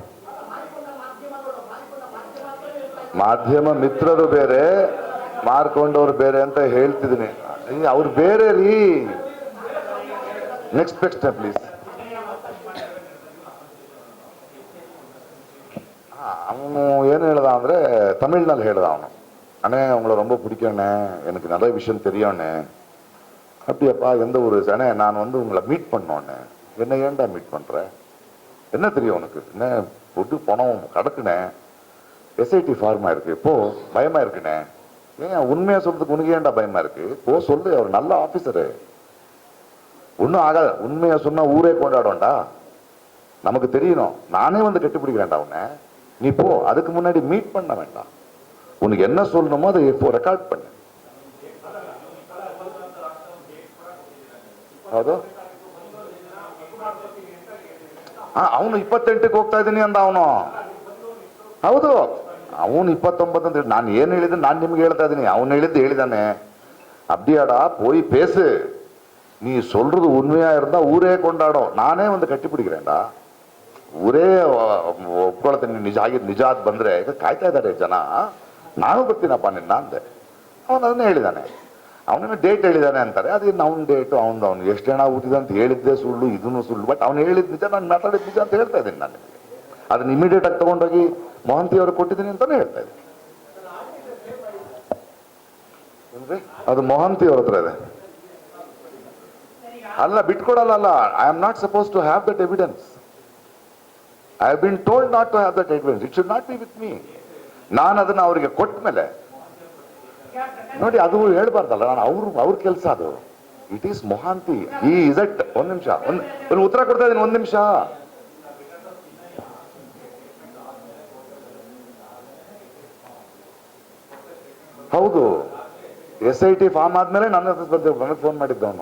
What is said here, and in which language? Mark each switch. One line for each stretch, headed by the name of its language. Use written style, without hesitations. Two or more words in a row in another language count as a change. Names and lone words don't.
Kannada: ಮಾಧ್ಯಮ ಮಿತ್ರರು ಬೇರೆ, ಮಾರ್ಕೊಂಡವ್ರು ಬೇರೆ ಅಂತ ಹೇಳ್ತಿದ್ದೀನಿ. ಅವ್ರು ಬೇರೆ ರೀ.
English: next please.
Kannada: ಅವನು ಏನು ಹೇಳ್ದ ಅಂದ್ರೆ, ತಮಿಳ್ನಲ್ಲಿ ಹೇಳ್ದ ಅವನು,
Tamil: அண்ணே உங்களை ரொம்ப பிடிக்கண்ணே, எனக்கு நிறைய விஷயம் தெரியும்ண்ணே. அப்படியாப்பா, எந்த ஊரு? அண்ணே நான் வந்து உங்களை மீட் பண்ணோண்ணே. என்ன ஏன்டா மீட் பண்ற? என்ன தெரியும் உனக்கு? என்ன பொட்டு பணம் கிடக்குண்ணே, எஸ்ஐடி ஃபார்மா இருக்கு, இப்போ பயமா இருக்குண்ணே. ஏன் உண்மையா சொல்றதுக்கு உனக்கு ஏன்டா பயமா இருக்கு? போ சொல்லு, அவர் நல்ல ஆபீசரு, ஒன்றும் ஆகாது. உண்மையா சொன்னா ஊரே கொண்டாடும்டா, நமக்கு தெரியணும். நானே வந்து கட்டுப்பிடிக்கிறேன்டா உன்னை, நீ போ. அதுக்கு முன்னாடி மீட் பண்ண வேண்டாம். உனக்கு என்ன சொல்லணுமோ அதை இப்போ ரெக்கார்ட் பண்ணு.
Kannada: ಹೌದು, ಅವನು 28ಕ್ಕೆ ಹೋಗ್ತಾ ಇದ್ದೀನಿ ಅಂದ ಅವನು. ಹೌದು, ಅವನು 29 ಅಂತ. ನಾನು ಏನು ಹೇಳಿದ್ರೆ ನಾನು ನಿಮ್ಗೆ ಹೇಳ್ತಾ ಇದ್ದೀನಿ, ಅವನು ಹೇಳಿದ್ದು ಹೇಳಿದಾನೆ.
Tamil: அப்படியாடா போய் பேசு, நீ சொல்றது உண்மையா இருந்தா ஊரே கொண்டாடும்.
Kannada: ನಾನೇ ಒಂದು ಕಟ್ಟಿ பிடிக்கிறேன்டಾ, ಊರೇ ಒಪ್ಕೊಳ್ತೇನೆ. ನಿಜ ಬಂದ್ರೆ ಈಗ ಕಾಯ್ತಾ ಇದ್ದಾರೆ ಜನ. ನಾನು ಬರ್ತೀನಪ್ಪ ನಿನ್ನ ಅಂದೆ. ಅವನು ಅದನ್ನೇ ಹೇಳಿದಾನೆ. ಅವನೇನು ಡೇಟ್ ಹೇಳಿದಾನೆ ಅಂತಾರೆ, ಅದೇನು ಅವ್ನ ಡೇಟು ಅವ್ನು ಎಷ್ಟು ಜನ ಊಟಿದೆ ಅಂತ ಹೇಳಿದ್ದೆ ಸುಳ್ಳು, ಇದನ್ನು ಸುಳ್ಳು. ಬಟ್ ಅವ್ನು ಹೇಳಿದ ನಿಜ, ನಾನು ಮಾತಾಡಿದ ನಿಜ ಅಂತ ಹೇಳ್ತಾ ಇದ್ದೀನಿ ನಾನು ನಿಮಗೆ. ಅದನ್ನ ಇಮಿಡಿಯೇಟ್ ಆಗಿ ತಗೊಂಡೋಗಿ ಮೊಹಂತಿ ಅವ್ರಿಗೆ ಕೊಟ್ಟಿದ್ದೀನಿ ಅಂತಾನೆ ಹೇಳ್ತಾ ಇದ್ದೀನಿ. ಅದು ಮೊಹಂತಿ ಅವ್ರ ಹತ್ರ ಇದೆ. ಅಲ್ಲ, ಬಿಟ್ಕೊಡಲ್ಲ.
English: I am not suppose to have that evidence. I have been told not to have that evidence. It should not be with me.
Kannada: ನಾನು ಅದನ್ನ ಅವರಿಗೆ ಕೊಟ್ಟ ಮೇಲೆ ನೋಡಿ, ಅದು ಹೇಳ್ಬಾರ್ದಲ್ಲ. ನಾನು ಅವ್ರ ಕೆಲಸ ಅದು.
English: it is
Kannada: ಮೊಹಾಂತಿ. ಈ ಇಸ್ ಇಟ್. ಒಂದ್ ನಿಮಿಷ, ಒಂದು ಉತ್ತರ ಕೊಡ್ತಾ ಇದ್ದೀನಿ. ಒಂದ್ ನಿಮಿಷ. ಹೌದು, SIT ಫಾರ್ಮ್ ಆದ್ಮೇಲೆ ನನಗೆ ಫೋನ್ ಮಾಡಿದ್ದವನು.